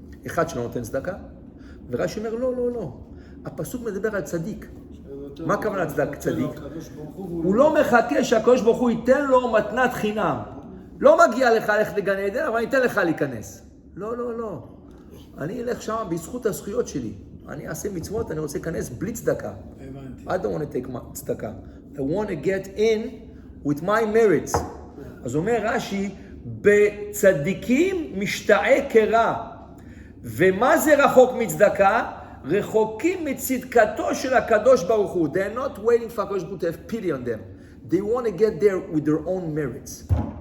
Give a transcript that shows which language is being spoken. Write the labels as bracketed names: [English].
[Hebrew] אחד שלא נותן צדקה, ורש"י אומר לא. הפסוק מדבר על צדיק. מה הכוונה צדיק? הוא לא מחכה שהקדוש ברוך הוא ייתן לו מתנת חינם. לא מגיע לך ללכת לגן עדן, אבל אני אתן לך להיכנס. לא. אני אלך שם בזכות הזכויות שלי. אני אעשה מצוות, אני רוצה להיכנס בלי צדקה. [English] I don't want to take צדקה. I want to get in with my merits. [Hebrew] אז אומר רש"י, בצדיקים משתעה קרע. ומה זה רחוק מצדקה? רחוקים מצדקתו של הקדוש ברוך הוא. [English] They're not waiting for הקדוש ברוך הוא to have pity on them. They want to get there with their own merits.